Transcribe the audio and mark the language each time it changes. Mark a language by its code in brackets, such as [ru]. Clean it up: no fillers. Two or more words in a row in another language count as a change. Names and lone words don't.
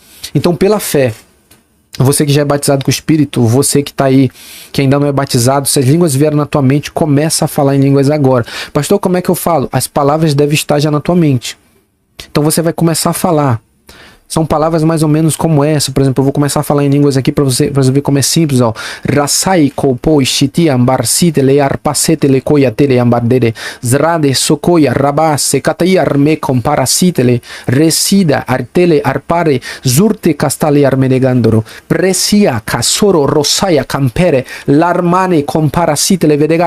[pt] Então, pela fé, você que já é batizado com o Espírito, você que está aí, que ainda não é batizado, se as línguas vieram na tua mente, começa a falar em línguas agora. Pastor, como é que eu falo? As palavras devem estar já na tua mente. Então você vai começar a falar. São palavras mais ou menos como essa. Por exemplo, eu vou começar a falar em línguas aqui para você ver como é simples, ó. Rasai kopo shiti ambar site le arpasete le koya tele ambardere zrade sokoya rabase katai arme comparasite le resida artele arpare zurte castale armenegandoro presia casoro rosaya campere l'armane comparasite le vedegar